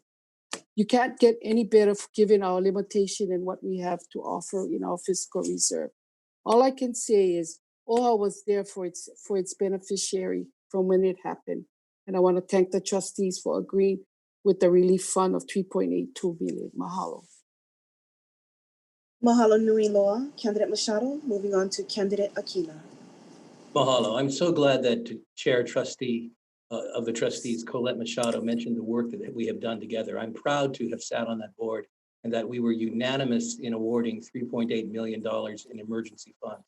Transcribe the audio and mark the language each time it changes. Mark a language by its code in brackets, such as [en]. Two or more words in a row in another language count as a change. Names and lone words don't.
[en] You can't get any better given our limitation and what we have to offer in our fiscal reserve. All I can say is OHA was there for its beneficiary from when it happened. And I want to thank the trustees for agreeing with the relief fund of $3.82 million. Mahalo. [haw] Mahalo nui loa, [en] Candidate Machado. Moving on to Candidate Akina. Mahalo. I'm so glad that Chair Trustee of the Trustees, Colette Machado, mentioned the work that we have done together. I'm proud to have sat on that board and that we were unanimous in awarding $3.8 million in emergency funds.